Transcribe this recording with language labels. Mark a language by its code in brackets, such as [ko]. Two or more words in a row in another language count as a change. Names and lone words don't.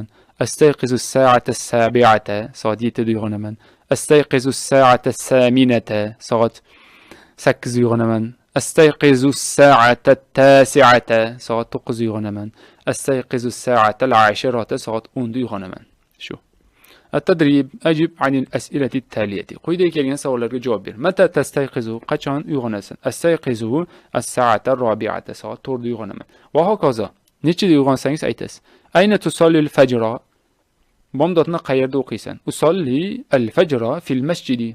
[ar] أستيقظ الساعة السابعة. [uz] Soat 7da uyg'onaman. [ar] أستيقظ الساعة الثامنة. [uz] Soat 8da uyg'onaman. [ar] أستيقظ الساعة التاسعة. [uz] Soat 9da uyg'onaman. [ar] أستيقظ الساعة العاشرة. [uz] Soat 10da uyg'onaman. Shu. [ar] التدريب أجب عن الأسئلة التالية. [uz] quyidagi kelgan savollarga javob ber. [ar] متى تستيقظ? [uz] Qachon uyg'onasan? [ar] أستيقظ الساعة الرابعة. [uz] Soat 4da uyg'onaman. Va hokazo. Nechida uyg'onsangiz aytasiz. [ar] أين تصلي الفجر? [uz] Bomdodni qayerda o'qiysan? [ar] أصلي الفجر في المسجد.